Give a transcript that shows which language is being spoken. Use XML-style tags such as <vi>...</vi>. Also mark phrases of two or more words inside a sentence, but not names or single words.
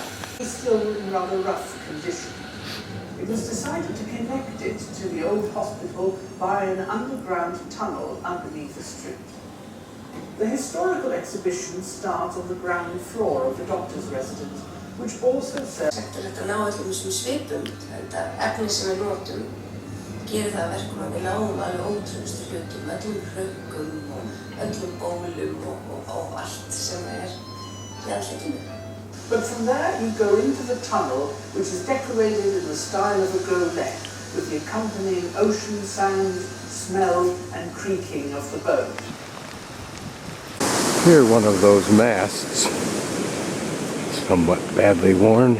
<en>It's still in rather rough condition. It was decided to connect it to the old hospital by an underground tunnel underneath the street. The historical exhibition starts on the ground floor of the doctor's residence, which also serves.</en> <is>Þetta ná öllum þessum svipum, þetta efni sem við notum gerir það að verkum að við náum alveg ótrúlegustu hlutum, öllum hrukkum og öllum bólum og allt sem í andlitinu.</is> <en>But from there you go into the tunnel, which is decorated in the style of a golette, with the accompanying ocean sounds, smell and creaking of the boat. Here, one of those masts, somewhat badly worn.</en>